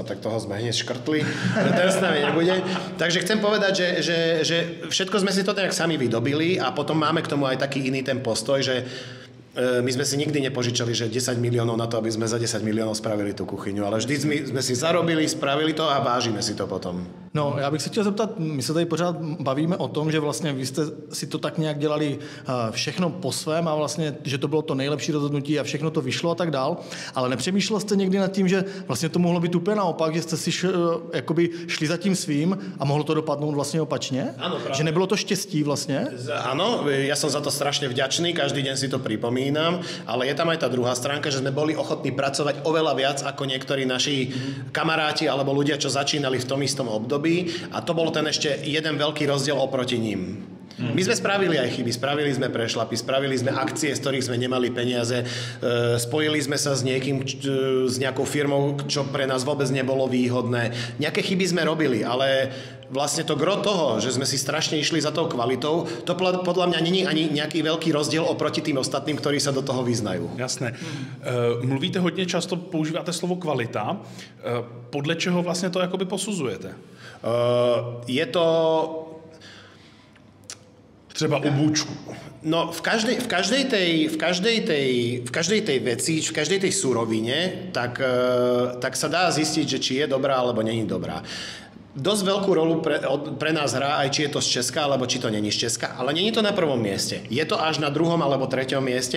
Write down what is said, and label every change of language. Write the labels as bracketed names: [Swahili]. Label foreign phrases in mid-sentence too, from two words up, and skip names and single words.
[Slovak] Tak toho sme hneď škrtli, že ten s nami nebude. Takže chcem povedať, že všetko sme si to nejak sami vydobili a potom máme k tomu aj taký iný ten postoj, že my sme si nikdy nepožičali, že 10 miliónov na to, aby sme za 10 miliónov spravili tú kuchyňu, ale vždy sme si zarobili, spravili to a vážime si to potom. [Czech] No, já bych se chtěl zeptat, my se tady pořád bavíme o tom, že vlastně vy jste si to tak nějak dělali všechno po svém a vlastně, že to bylo to nejlepší rozhodnutí a všechno to vyšlo a tak dál, ale nepřemýšlel jste někdy nad tím, že vlastně to mohlo být úplně naopak, že jste si šli za tím svým a mohlo to dopadnout vlastně opačně? Ano, že nebylo to štěstí vlastně? [Slovak] Áno, ja som za to strašne vďačný, každý deň si to pripomínam, ale je tam aj tá druhá stránka, že sme boli ochotní pracovať oveľa viac ako niektorí naši kamaráti alebo ľudia, čo začínali v tom istom období. A to bol ten ešte jeden veľký rozdiel oproti ním. My sme spravili aj chyby, spravili sme prešlapy, spravili sme akcie, z ktorých sme nemali peniaze, spojili sme sa s niekým, s nejakou firmou, čo pre nás vôbec nebolo výhodné. Nejaké chyby sme robili, ale vlastne to gro toho, že sme si strašne išli za tou kvalitou, to podľa mňa není ani nejaký veľký rozdiel oproti tým ostatným, ktorí sa do toho vyznajú. Jasné. [Czech] Mluvíte hodně často, používáte slovo kvalita. Podle čeho vlastně to jakoby posuzujete? Je to třeba u bůčku. No, [Slovak] v každej tej veci, v každej tej surovine, tak sa dá zistiť, že či je dobrá, alebo není dobrá. Dosť veľkú rolu pre nás hrá aj či je to z Česka, alebo či to není z Česka, ale není to na prvom mieste. Je to až na druhom alebo treťom mieste.